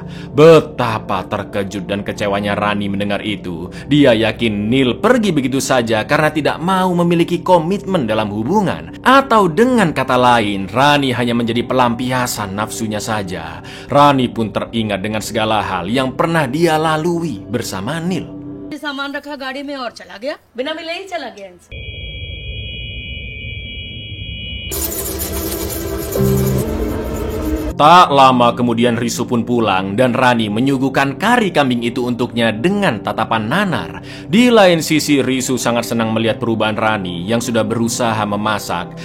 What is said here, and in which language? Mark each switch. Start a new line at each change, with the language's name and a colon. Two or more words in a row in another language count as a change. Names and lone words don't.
Indonesian: Betapa terkejut dan kecewanya Rani mendengar itu. Dia yakin Neil pergi begitu saja karena tidak mau memiliki komitmen dalam hubungan. Atau dengan kata lain, Rani hanya menjadi pelampiasan nafsunya saja. Rani pun teringat dengan segala hal yang pernah dia lalui bersama Neil.
Hindi: सामान रखा गाड़ी में और चला गया, बिना मिले ही चला गया इनसे।
Indonesian: Tak lama kemudian Risu pun pulang dan Rani menyuguhkan kari kambing itu untuknya dengan tatapan nanar. Di lain sisi Risu sangat senang melihat perubahan Rani yang sudah berusaha memasak.